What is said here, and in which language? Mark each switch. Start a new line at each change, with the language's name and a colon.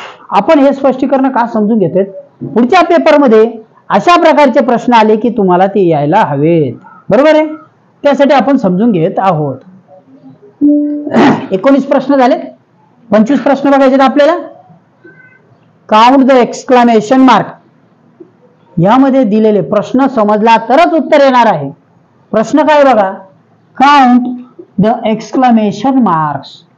Marathi: आपण हे स्पष्टीकरण का समजून घेतोय? पुढच्या पेपरमध्ये अशा प्रकारचे प्रश्न आले की तुम्हाला ते यायला हवेत. बरोबर आहे. त्यासाठी आपण समजून घेत आहोत. 19 प्रश्न झाले. 25 प्रश्न बघायचे आपल्याला.
English: Count the exclamation mark.
Marathi: यामध्ये दिलेले प्रश्न समजला तरच उत्तर येणार आहे. प्रश्न काय बघा?
English: Count the exclamation marks.